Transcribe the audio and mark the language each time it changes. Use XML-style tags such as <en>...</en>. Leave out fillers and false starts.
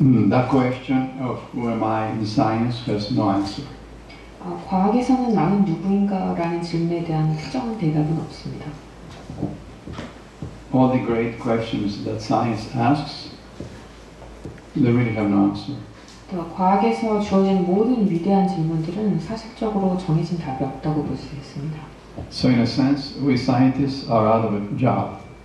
<en>That question of who am I in science has no answer.</en> <ko>과학에서는 나는 누구인가라는 질문에 대한 특정한 대답은 없습니다.</ko> <en>All the great questions that science asks, they really have no answer.</en> <ko>과학에서 주어진 모든 위대한 질문들은 사실적으로 정해진 답이 없다고 볼 수 있습니다.</ko> <en>So in a sense, we scientists are out of a job.</en>